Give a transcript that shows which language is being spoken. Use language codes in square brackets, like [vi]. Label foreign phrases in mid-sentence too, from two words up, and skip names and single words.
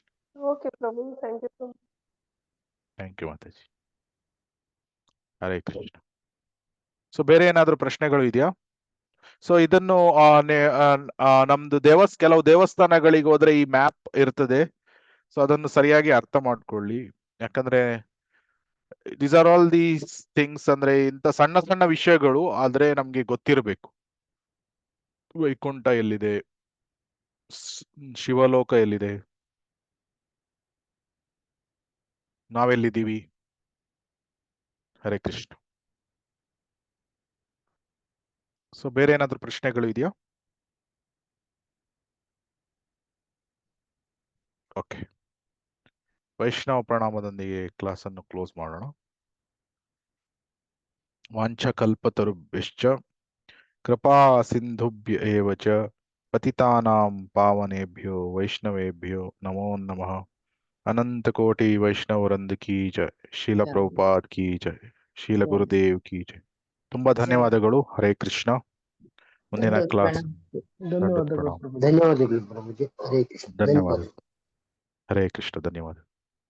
[en] Okay prabhu, thank you. thank you [kn] ಮಾತಾಜಿ. ಹರೇ ಕೃಷ್ಣ. ಸೊ ಬೇರೆ ಏನಾದ್ರು ಪ್ರಶ್ನೆಗಳು ಇದೆಯಾ? ಸೊ ಇದನ್ನು ನಮ್ದು ಕೆಲವು ದೇವಸ್ಥಾನಗಳಿಗೆ ಹೋದ್ರೆ ಈ ಮ್ಯಾಪ್ ಇರ್ತದೆ. ಸೊ ಅದನ್ನು ಸರಿಯಾಗಿ ಅರ್ಥ ಮಾಡ್ಕೊಳ್ಳಿ. ಯಾಕಂದ್ರೆ [en] these are all these things, [kn] ಅಂದ್ರೆ ಇಂಥ ಸಣ್ಣ ಸಣ್ಣ ವಿಷಯಗಳು ಆದ್ರೆ ನಮ್ಗೆ ಗೊತ್ತಿರಬೇಕು. ವೈಕುಂಠ ಎಲ್ಲಿದೆ, ಶಿವಲೋಕ ಎಲ್ಲಿದೆ, ನಾವೆಲ್ಲಿದ್ದೀವಿ. ಹರೇ ಕೃಷ್ಣ. ಸೊ ಬೇರೆ ಏನಾದ್ರು ಪ್ರಶ್ನೆಗಳು ಇದೆಯಾ? ಓಕೆ, ವೈಷ್ಣವ ಪ್ರಣಾಮದೊಂದಿಗೆ ಕ್ಲಾಸ್ ಅನ್ನು ಕ್ಲೋಸ್ ಮಾಡೋಣ. [sa] ವಾಂಛಕಲ್ಪತರುಭ್ಯಶ್ಚ ಕೃಪಾ ಸಿಂಧುಭ್ಯ ಏವ ಚ ಪತಿತಾನಾಂ ಪಾವನೇಭ್ಯೋ ವೈಷ್ಣವೇಭ್ಯೋ ನಮೋ ನಮಃ. [hi] अनंत कोटि वैष्णववृंद की जय. शील प्रभुपाद की जय. शील गुरुदेव की जय. [kn] ತುಂಬಾ ಧನ್ಯವಾದಗಳು. ಹರೇ ಕೃಷ್ಣ. ಮುಂದಿನ ಕ್ಲಾಸ್. ಧನ್ಯವಾದಗಳು ಪ್ರಭು. ಧನ್ಯವಾದಗಳು ಪ್ರಭುಜಿ. ಹರೇ ಕೃಷ್ಣ. ಧನ್ಯವಾದ. ಹರೇ ಕೃಷ್ಣ. ಧನ್ಯವಾದ.